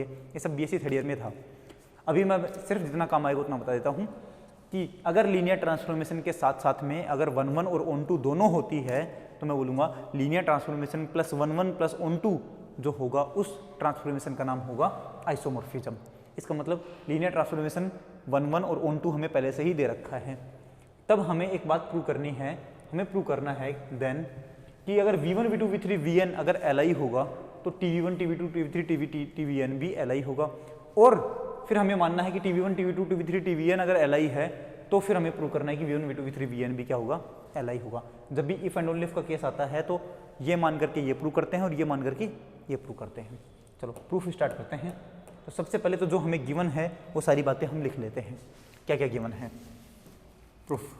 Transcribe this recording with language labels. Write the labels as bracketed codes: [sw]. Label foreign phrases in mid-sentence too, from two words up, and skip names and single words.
[hi] ये सब [en] BSc third year [hi] में था। अभी मैं सिर्फ जितना काम आएगा उतना बता देता हूँ कि अगर [en] linear transformation [hi] के साथ साथ में अगर 1-1 और ऑन-टू दोनों होती है तो मैं बोलूँगा [en] linear transformation plus 1-1 plus on-to [hi] जो होगा उस ट्रांसफॉर्मेशन का नाम होगा आइसोमॉर्फिज्म। इसका मतलब [en] linear transformation [hi] 1-1 और ऑन-टू हमें पहले से ही दे रखा है। तब हमें एक बात प्रूव करनी है, हमें प्रूव करना है देन कि अगर v1 v2 v3 vn अगर li होगा तो tv1 tv2 tv3 tvn भी li होगा। और फिर हमें मानना है कि tv1 tv2 tv3 tvn अगर li है तो फिर हमें प्रूव करना है कि v1 v2 v3 vn भी क्या होगा? li होगा। जब भी [en] if and only if [hi] का केस आता है तो ये मान करके ये प्रूव करते हैं और ये मान करके ये प्रूव करते हैं। चलो [en] proof start [hi] करते हैं। तो सबसे पहले तो जो हमें गिवन है वो सारी बातें हम लिख लेते हैं। क्या क्या गिवन है? प्रूफ।